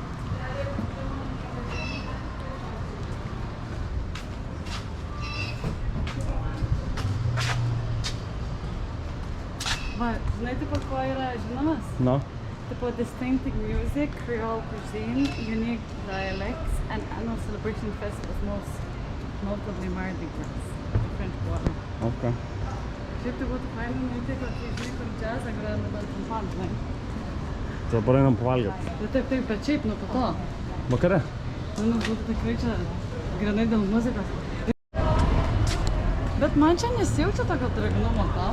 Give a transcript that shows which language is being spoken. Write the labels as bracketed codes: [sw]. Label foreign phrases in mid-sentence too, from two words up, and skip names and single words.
[lt] Va, žinai, tipo, kuo yra žinomas? No? Tipo, [en] distinctive music, Creole cuisine, unique dialects, and annual celebration festivals, most notably Mardi Gras, the French Quarter. Okay. [lt] Šiaip tai būtų fainai nueiti, kad žinai, kur džiazą groja dabar trumpam, žinai. Tai dabar einam pavalgyti. Taip, bet šiaip nuo po to. Vakare? Būtų tikrai čia grinai dėl muzikos. Bet man čia nesijaučia tokio drėgnumo tau.